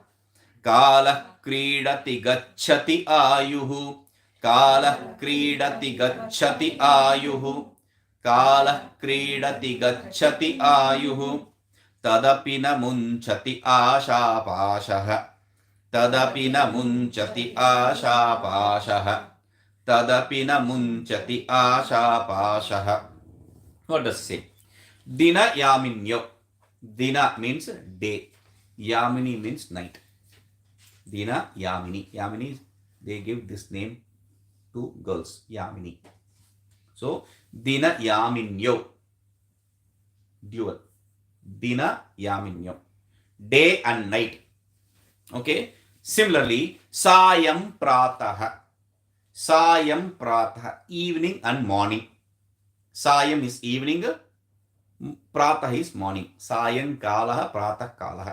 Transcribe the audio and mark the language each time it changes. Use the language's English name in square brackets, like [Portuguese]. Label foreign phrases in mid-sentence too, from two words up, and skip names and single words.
[Sanskrit] कालः क्रीडति गच्छति आयुः, कालः क्रीडति गच्छति आयुः, कालः क्रीडति गच्छति आयुः, तदपि न मुञ्चति आशापाशः, तदपि न मुञ्चति आशापाशः, तदपि न मुञ्चति आशापाशः. [English] What does it say? [Sanskrit] दिन यामिन्यौ. [English] Dina means day. Yamini means night. [Sanskrit] दिन यामिनी. [English] Yamini, they give this name to girls. [Sanskrit] Yamini. So, दिन यामिन्यौ. Dual. दिन यामिन्यौ. [English] Day and night. Okay. Similarly, [Sanskrit] सायं प्रातः। सायं प्रातः. [English] Evening and morning. Sayam is evening. [Sanskrit] Pratah [English] is morning. [Sanskrit] सायं कालः, प्रातः कालः.